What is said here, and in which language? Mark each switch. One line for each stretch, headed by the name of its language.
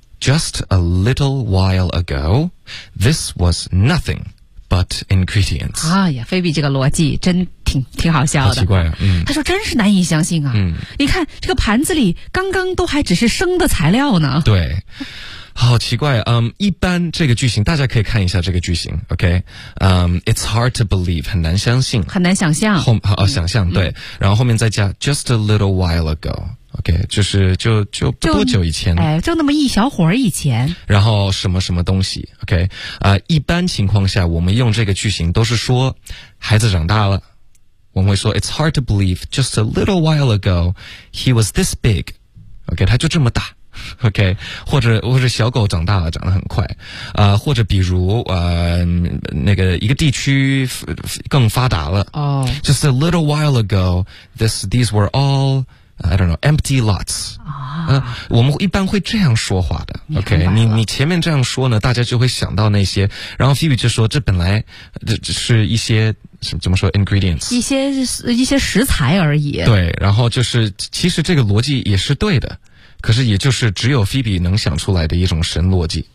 English: Just a little while ago, this was nothing. But ingredients.
Chinese: 哎呀，菲比这个逻辑真挺好笑的。好奇怪啊，他说真是难以相信啊。你看这个盘子里刚刚都还只是生的材料呢。对。好奇怪啊，一般这个句型大家可以看一下这个句型 ,OK?
English: It's hard to believe,
Chinese: 很难相信。很难想象。想象对。然后后面再加
English: just a little while ago。
Chinese: OK, 就不多久以前。哎，就那么一小会儿以前。然后什么什么东西 ,OK, 一般情况下我们用这个句型都是说孩子长大了。我们会说
English: ,it's hard to believe, just a little while ago, he was this big.
Chinese: OK, 他就这么大。 OK, 或者小狗长大了长得很快。或者比如那个一个地区更发达了。
English: Oh. Just a little while ago, these were all,I don't know, empty lots.
Chinese: 我们一般会这样说话的。OK, 你前面这样说呢大家就会想到那些。然后 Phoebe 就说这本来这是一些怎么说 ,ingredients? 一些食材而已。对然后就是其实这个逻辑也是对的。可是也就是只有 Phoebe 能想出来的一种神逻辑。